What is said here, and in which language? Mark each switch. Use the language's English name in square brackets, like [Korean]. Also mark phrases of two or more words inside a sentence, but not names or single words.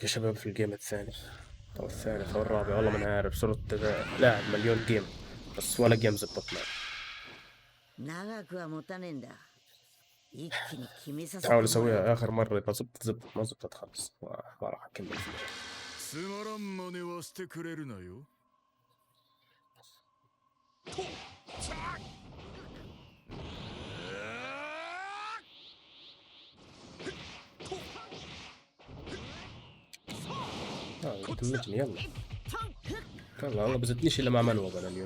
[Arabic] يا شباب في الجيم الثاني او الثالث او الرابع والله ما عارف. صرت لاعب مليون جيم بس ولا جيم زبط معي. [Japanese] 一気に決めさせてもらう。 [Arabic] حاول اسويها اخر مرة، اذا زبطت ما زبطت خلص ما راح اكمل فيها. [Japanese] つまらん真似はしてくれるなよ。 [Arabic] دمجني يلا. يلا والله بزتنيش الا مع منوب انا اليوم.